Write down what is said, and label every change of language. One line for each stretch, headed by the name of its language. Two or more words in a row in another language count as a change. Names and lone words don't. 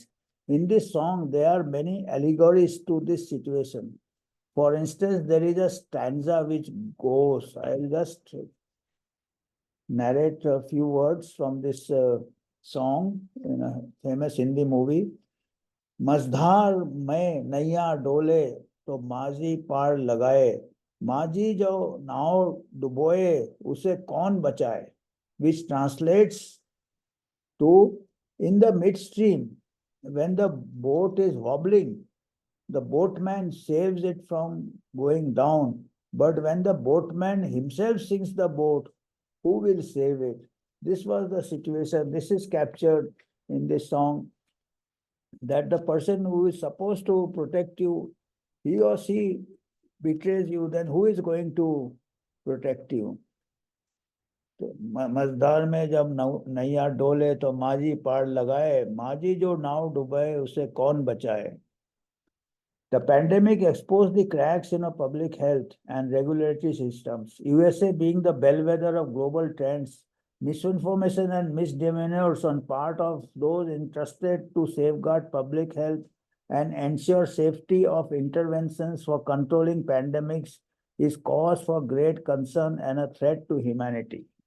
English: In this song, there are many allegories to this situation. For instance, there is a stanza which goes, I'll just narrate a few words from this song in a famous Hindi movie.
Hindi: मझधार में नैया डोले तो माझी पार लगाए माझी जो नाव डुबोए उसे कौन बचाए,
English: which translates to in the midstream when the boat is wobbling, the boatman saves it from going down, but when the boatman himself sinks the boat, who will save it? This was the situation. This is captured in this song, that the person who is supposed to protect you, he or she betrays you, then who is going to protect you?
Hindi: तो मझधार में जब नैया डोले तो माझी पार लगाए, माझी जो नाव डुबाए उसे कौन बचाए.
English: The pandemic exposed the cracks in our public health and regulatory systems. USA being the bellwether of global trends, misinformation and misdemeanors on part of those entrusted to safeguard public health and ensure safety of interventions for controlling pandemics is cause for great concern and a threat to humanity.